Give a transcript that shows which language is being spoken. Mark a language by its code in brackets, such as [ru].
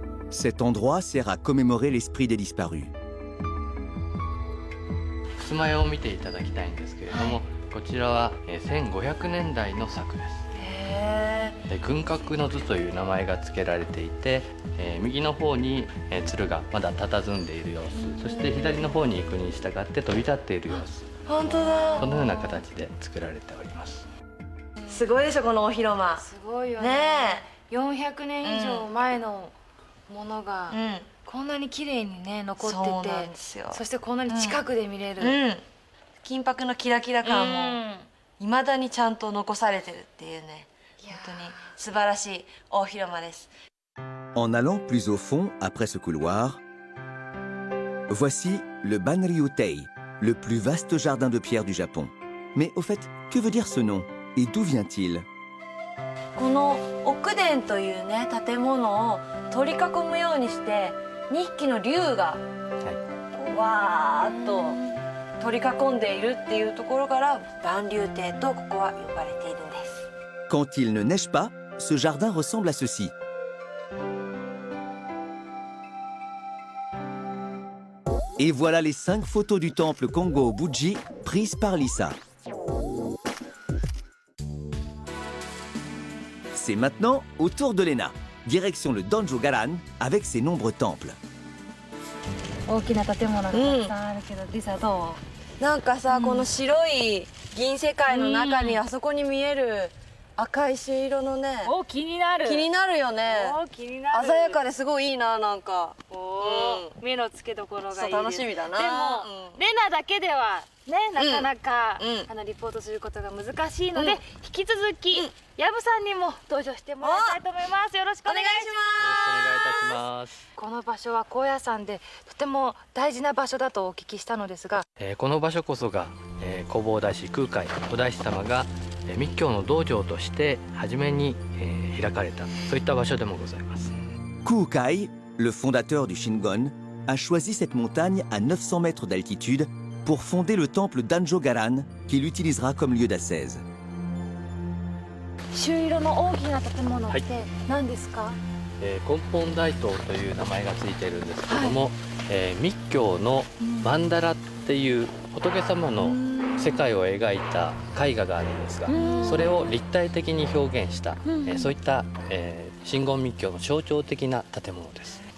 [fr] Cet endroit sert à commémorer l'esprit des disparus. [ja] 襖絵を見ていただきたいんですけれども、こちらは1500年代の作です。で軍閣の図という名前が付けられていて、右の方に鶴がまだ佇んでいる様子、そして左の方に行くに従って飛び立っている様子、本当だ。このような形で作られております。すごいでしょこのお広間。すごいよね。ね 400年以上前のものがえ。こんなに綺麗にね残そうってて、なんですよ。そしてこんなに近くで見れる。金箔のキラキラ感も未だにちゃんと残されてるっていうね。本当に素晴らしい大広間です。 [fr] En allant plus au fond, après ce couloir, voici le Banryutei, le plus vaste jardin de pierre du Japon. Mais au fait, que veut dire ce nom? Et d'où vient-il? [ja] この奥殿というね建物を取り囲むようにして2匹の竜がわーっと取り囲んでいるっていうところから万竜亭とここは呼ばれているんです。 [fr] Quand il ne neige pas, ce jardin ressemble à ceci. Et voilà les 5 photos du temple Kongo-Buji prises par Lisa. C'est maintenant au tour de Lena. Direction le Danjo Garan avec ses nombreux temples. [ja] 大きな建物がたくさんあるけど、リサどう？なんかさ、この白い銀世界の中にあそこに見える赤い朱色のね、お、気になる。気になるよね。お、気になる。鮮やかですごいいいな、なんか。目の付けどころがいいです。そう、楽しみだな。でも、レナだけではね、なかなか、リポートすることが難しいので、引き続き、ヤブさんにも登場してもらいたいと思います。よろしくお願いします。よろしくお願いいたします。この場所は高野山でとても大事な場所だとお聞きしたのですが、この場所こそが、弘法大師空海お大師様が密教の道場として初めに、開かれたそういった場所でもございます。 [fr] Kukai, le fondateur du Shingon, a choisi cette montagne à 900 mètres d'altitude pour fonder le temple d'Anjogaran qu'il utilisera comme lieu d'ascèse. [ja] 朱色の大きな建物って何ですか？根本大塔という名前がついているんですけども、密教の曼荼羅っていう仏様の世界を描いた絵画があるんですが、それを立体的に表現した、そういった、真言密教の象徴的な建物です。